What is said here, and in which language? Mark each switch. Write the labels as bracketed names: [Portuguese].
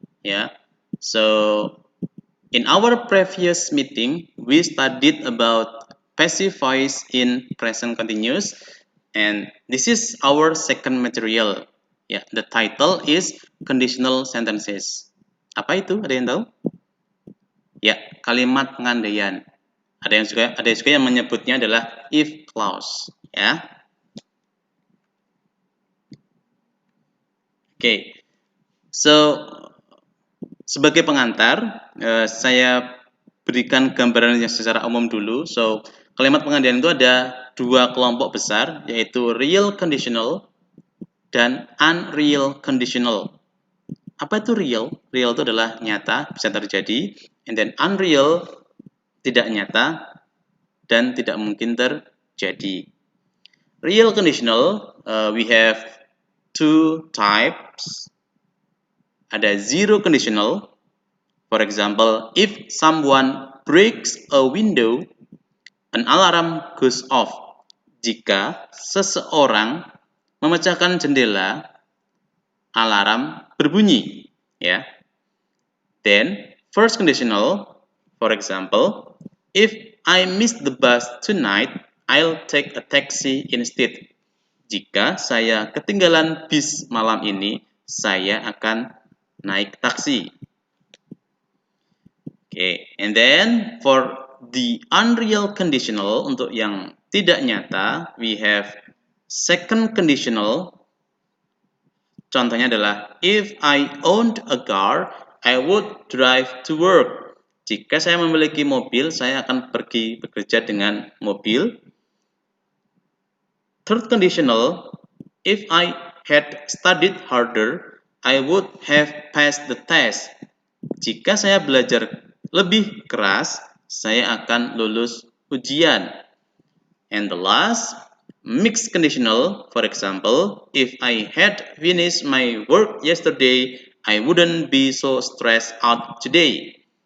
[English] Yeah, so in our previous meeting, we studied about passive voice in present continuous, and this is our second material. Ya, the title is conditional sentences. [Indonesian] Apa itu? Ada yang tahu? Ya, kalimat pengandaian. Ada juga yang menyebutnya adalah if clause. Ya. Oke. So, sebagai pengantar, saya berikan gambaran yang secara umum dulu. So, kalimat pengandaian itu ada dua kelompok besar, yaitu real conditional dan unreal conditional. Apa itu real? Real itu adalah nyata, bisa terjadi. [English] And then [Indonesian] unreal, tidak nyata, dan tidak mungkin terjadi. [English] Real conditional, we have two types. [Indonesian] Ada [English] zero conditional. For example, if someone breaks a window, an alarm goes off. [Indonesian] Jika seseorang memecahkan jendela, alarm berbunyi. Ya. [English] Then, first conditional, for example, if I miss the bus tonight, I'll take a taxi instead. [Indonesian] Jika saya ketinggalan bis malam ini, saya akan naik taksi. [English] Okay, and then for the unreal conditional, [Indonesian] untuk yang tidak nyata, [English] we have second conditional. [Indonesian] Contohnya adalah, [English] if I owned a car, I would drive to work. [Indonesian] Jika saya memiliki mobil, saya akan pergi bekerja dengan mobil. [English] Third conditional, if I had studied harder, I would have passed the test. [Indonesian] Jika saya belajar lebih keras, saya akan lulus ujian. [English] And the last, mixed conditional, for example, if I had finished my work yesterday, I wouldn't be so stressed out today.